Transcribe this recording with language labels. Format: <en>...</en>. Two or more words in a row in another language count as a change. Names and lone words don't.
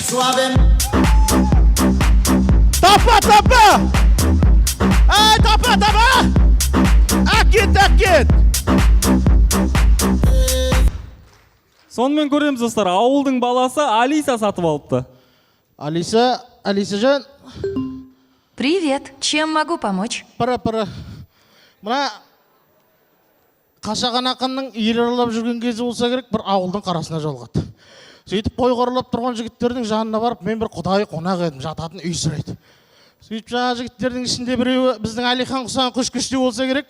<kk>Тапа! Тапа! Әкет! Сонымен көреміз достар, ауылдың баласы Алиса сатып алыпты. Алиса жан.</kk> <ru>Привет, чем могу помочь? Пара.</ru> <kk>Мына Қашаған ақынның ел аралап жүрген кезі болса керек, бір ауылдың қарасына жолығады. Сөйтіп қой қоралап тұрған жігіттердің жанына барып, мен бір құдай қонақ едім, жататын үй сұрайды. Сөйтіп жаңа жігіттердің ішінде біреуі біздің Әлихан Құсан Күшкіште болса керек.</kk>